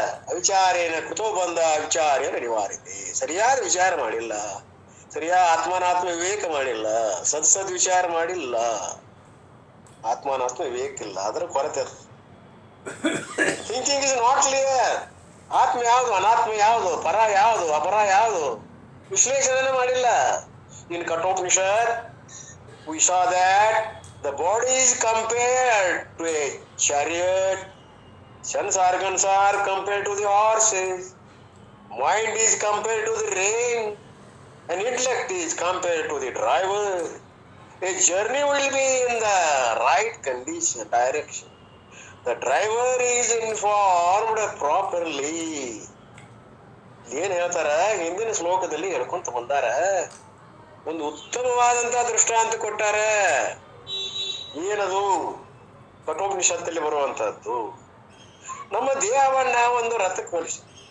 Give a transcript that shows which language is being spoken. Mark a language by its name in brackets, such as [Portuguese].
[Sanskrit] ಅವಿಚಾರೇನ ಕುತೋ ಬಂದ ವಿಚಾರೇನ ನಿವಾರಿತೆ. [Kannada] ಸರಿಯಾದ ವಿಚಾರ ಮಾಡಿಲ್ಲ, ಸರಿಯಾದ ಆತ್ಮಾನಾತ್ಮ ವಿವೇಕ ಮಾಡಿಲ್ಲ, ಸದ್ ವಿಚಾರ ಮಾಡಿಲ್ಲ, ಆತ್ಮಾನಾತ್ಮ ವಿವೇಕ ಇಲ್ಲ, ಅದರ ಕೊರತೆ ಅದು. [English] Thinking is not clear. [Kannada] ಆತ್ಮ ಯಾವುದು, ಅನಾತ್ಮ ಯಾವುದು, ಪರ ಯಾವುದು, ಅಪರ ಯಾವುದು, ವಿಶ್ಲೇಷಣೆ ಮಾಡಿಲ್ಲ. [English] In Kathopanishad we saw that the body is compared to a chariot, sense organs are compared to the horses, mind is compared to the rain, and intellect is compared to the driver. A journey will be in the right condition, direction. The driver is informed properly. [Kannada] ಏನ್ ಹೇಳ್ತಾರ ಹಿಂದಿನ ಶ್ಲೋಕದಲ್ಲಿ ಹೇಳ್ಕೊಂತ ಬಂದಾರ, ಒಂದು ಉತ್ತಮವಾದಂತಹ ದೃಷ್ಟಾಂತ ಕೊಟ್ಟಾರ. ಏನದು? ಕಠೋಪನಿಷತ್ತಲ್ಲಿ ಬರುವಂತಹದ್ದು. ನಮ್ಮ ದೇಹವನ್ನ ಒಂದು ರಥಕ್ಕೆ ಹೋಲಿಸಿ.